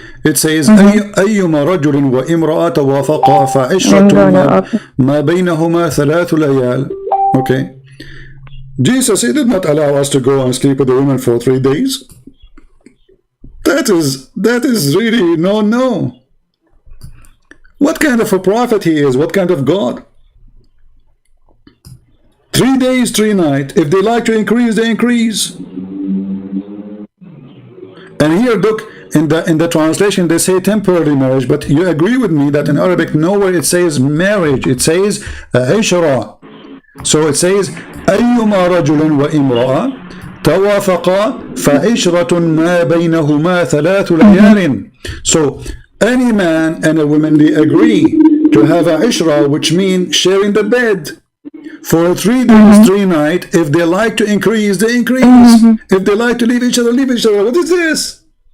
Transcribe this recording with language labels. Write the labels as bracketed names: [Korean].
[English] It says, [Arabic] أيما رجل وامرأة وافقا فعشرة ما بينهما 3 ليال. [English] Okay. Jesus, he did not allow us to go and sleep with the woman for 3 days. That is really no. What kind of a prophet he is? What kind of God? 3 days, 3 nights. If they like to increase, they increase. And here, look, in the translation, they say temporary marriage, but you agree with me that in Arabic, nowhere it says marriage. It says ishra. So it says [Arabic] أيما رجل وامرأة توافقا فعشرة ما بينهما 3 ليال. [English] So any man and a woman, they agree to have a ishra, which means sharing the bed For 3 days, 3 nights. If they like to increase, they increase. If they like to leave each other, leave each other. What is this?